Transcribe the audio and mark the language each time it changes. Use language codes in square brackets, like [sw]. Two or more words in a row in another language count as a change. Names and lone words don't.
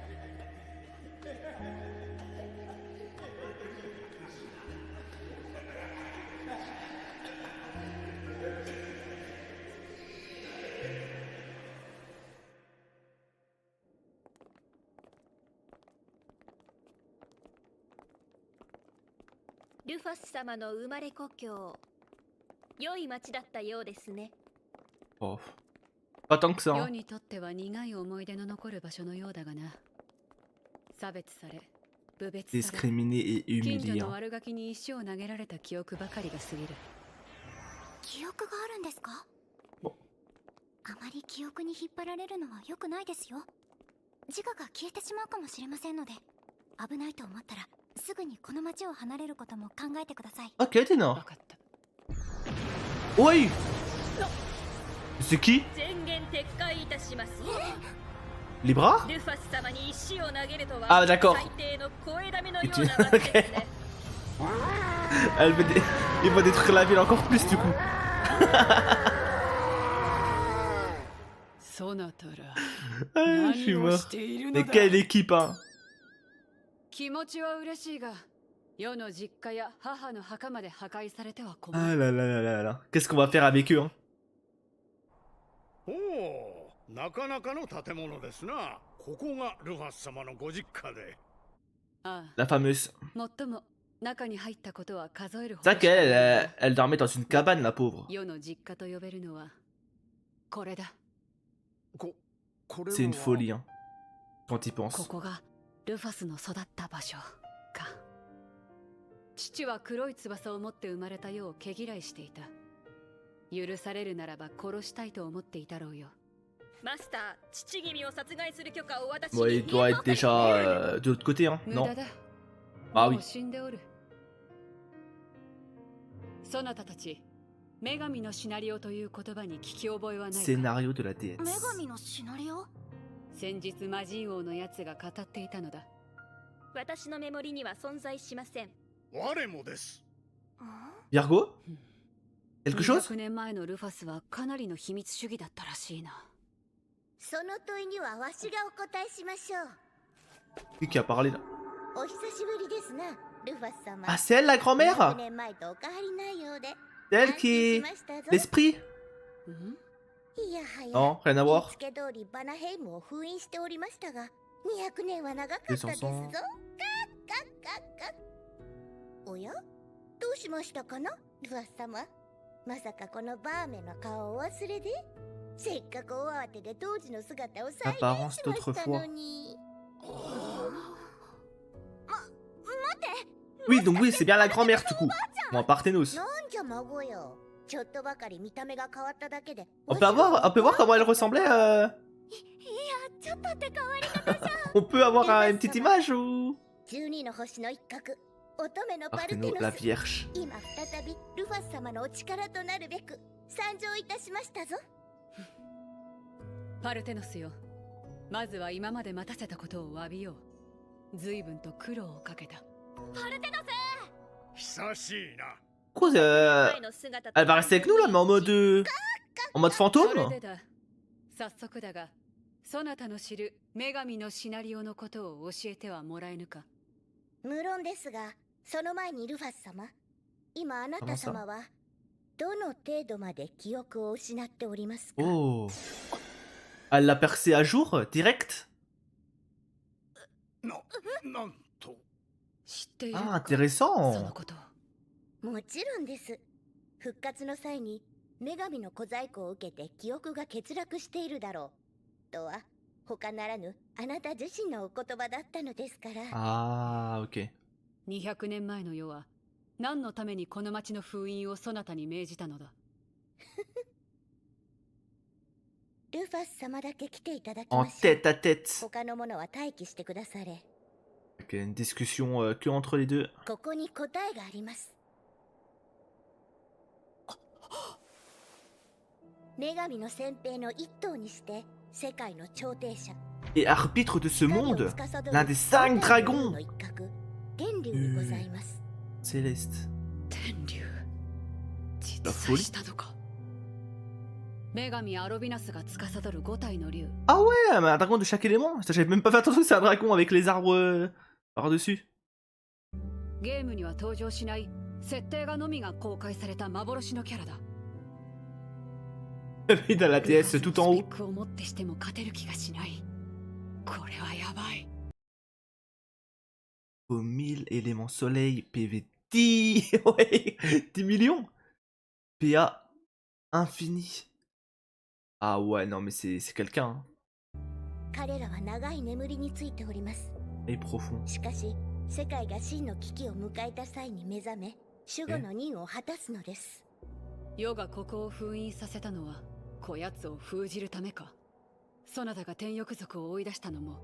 [ja] « ルファス様の生まれ故郷、良い町だったようですね。 [fr] Oh. Pas tant que ça. [ja] 世 [fr] Hein. [ja] にとっては苦い思い出の残る場所のようだがな。差別され、侮蔑され、 [fr] Discriminé et [ja] 近所 [fr] humilié. [ja] の [fr] Hein. [ja] 悪ガキに石を投げられた記憶ばかりが過ぎる。記憶があるんですか？おあまり記憶に引っ張られるのは良くないですよ。自我が消えてしまうかもしれませんので、危ないと思ったらすぐにこの町を離れることも考えてください。 [fr] Ok, t'es [ja] わ [fr] non. [ja] かった。 [fr] Oui. C'est qui? [ja] 宣言撤回いたします。 Libra? ルファス様に石を投げるとは、 [fr] Ah, d'accord. [ja] 最低の声だめのような町ですね。 [fr] Elle veut dé- Il va détruire la ville encore plus du coup. [ja] そなたら [fr] Ah, je suis [ja] 何を [fr] mort. [ja] している [fr] Mais [ja] のだ。 [fr] quelle équipe hein. [ja] 気持ちは嬉しいが、世の実家や母の墓まで破壊されては困 [fr] Ah [ja] る。 [fr] là là là là là. Qu'est-ce qu'on va faire avec eux hein? [ja] おお、なかなかの建物ですな。ここがルファス様のご実家で。あ [fr] La fameuse. [ja] あ、最も中に入ったことは数えるほ [fr] C'est [ja] ど [fr] vrai [ja] しかない [fr] qu'elle elle dormait dans une cabane la pauvre. [ja] 世の実家と呼べるのはこれだ。これは [fr] C'est une folie hein. Quand y [ja] こ [fr] pense. [ja] こがルファスの育った場所か。父は黒い翼を持って生まれたよう毛嫌いしていた。許されるならば殺したいと思っていたろうよ。マスター、父君を殺害する許可を私 [fr] Bon, [ja] に [fr] il doit être déjà de l'autre côté hein. [ja] 無 [fr] Non. [ja] 駄だ。 [fr] Ah [ja] も [fr] oui. [ja] う死んでおる。そなたたち、女神のシナリオという言葉に聞き覚えはないか。 [fr] Scénario de la déesse. [ja] 女神のシナリオ？先日魔人王のやつが語っていたのだ。私のメモリには存在しません。我もです。 [fr] Virgo? Quelque chose? [ja] 200 年前のルファスはかなりの秘密主義だったらしいな。その問いにはわしがお答えしましょう。 [fr] Qui a parlé là? [ja] お久しぶりですな、ルファス様。 [fr] Ah, c'est elle la 200 grand-mère? [ja] 年前とお変わりないようで。 [fr] C'est elle qui est [ja] 安心しましたぞ。 [fr] l'esprit? [ja] いやはや、 [fr] Non, rien à [ja] 言い [fr] voir. [ja] つけ通りバナヘイムを封印しておりましたが、200年は長かったですぞ。カッカッカッカッ。おや、どうしましたかな、ルファス様。まさかこのバーメの顔をお忘れで。せっかく大慌てで当時の姿を再現しましたのに。 [fr] Oui, donc oui, c'est bien la grand-mère du coup. Bon, Parthénos. [ja] なんじゃ孫よ。ちょっとばかり見た目が変わっただけで。 [fr] On peut voir comment elle ressemblait [ja] いや、ちょっとって変わり方じゃ。 [fr] On peut avoir une petite image ou [ja] 12 の星の一角、乙女のパルテ Parthénos, ノ [fr] la [ja] ス。 [fr] Vierge. [ja] 今再びルファス様のお力となるべく参上いたしましたぞ。パルテノスよ。まずは今まで待たせたことを詫びよう。随分と苦労をかけた。パルテノ久しいな。 [fr] Quoi, [ja] ス前の姿と [fr] elle va rester avec nous là, mais en mode [ja] それ [fr] fantôme? [ja] でだ。早速だが、そなたの知る女神のシナリオのことを教えてはもらえぬか。無論ですが、その前にルファス様、今あなた様はどの程度まで記憶を失っておりますか？ [fr] Oh. Elle l'a percé à jour, direct? [ja] なんと。知っている [fr] Ah, [ja] か、 [fr] intéressant. [ja] そのこと。もちろんです。復活の際に女神の小細工を受けて記憶が欠落しているだろうとは他ならぬあなた自身のお言葉だったのですから。 [fr] Ah, ok. [ja] 200年前の世は何のためにこの町の封印をそなたに命じたのだ。ルファス様だけ来ていただき [fr] En [ja] ましょう。 [fr] tête à tête. [ja] 他の者は待機してくだされ。 [fr] Ok, une discussion que entre les deux. [ja] ここに答えがあります。女神の先兵の一頭にして世界の調停者 [fr] Et arbitre de ce [ja] 光を [fr] monde, [ja] 司る [fr] l'un des 5 dragons [ja] の一角天竜にございます。 [fr] Céleste. [ja] 天竜。 [fr] La [ja] 実 [fr] folie [ja] 在したのか。女神アロビナスが司る5体の竜。 [fr] Ah ouais, mais un dragon de chaque élément. Ça, j'avais même pas fait attention que c'est un dragon avec les arbres par-dessus. [ja] ゲームには登場しない設定画のみが公開された幻のキャラだ。 [fr] Et dans la TS tout en [ja] ス [fr] haut. [ja] ペックをもってしても勝てる気がしない。これはやばい。 [fr] Au 1000 éléments soleil, PV 10. Ouais, 10 millions. PA infini. Ah ouais, non, mais c'est quelqu'un. [ja] 彼らは長い眠りについております。 [fr] Et profond. [ja] しかし世界が真の危機を迎えた際に目覚め守護の任を果たすのです。世がここを封印させたのはこやつを封じるためか。そなたが天翼族を追い出したのも。